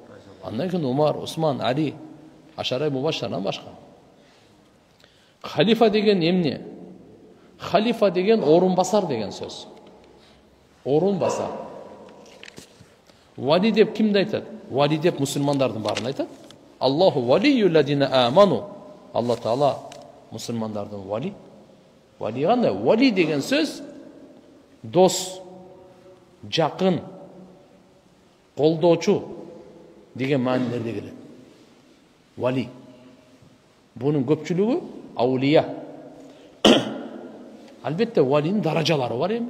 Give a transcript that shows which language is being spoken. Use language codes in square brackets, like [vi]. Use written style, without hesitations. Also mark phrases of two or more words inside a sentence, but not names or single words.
[ky] Андан кийин Умар, Усман, Али, Ашара мубашшарадан башка. Халифа деген эмне? Халифа деген орун басар деген сөз. Орун басар. Вали деп кимди айтат? Вали деп мусулмандардын барын айтат. [ar] الله ولي الذين آمنوا. [ky] Алла Таала мусулмандардын вали. Вали кандай? Вали деген сөз дос, жакын, колдоочу деген маанилерде келет. Вали. Бунун көпчүлүгү аулия. Албетте валинин даражалары бар эми.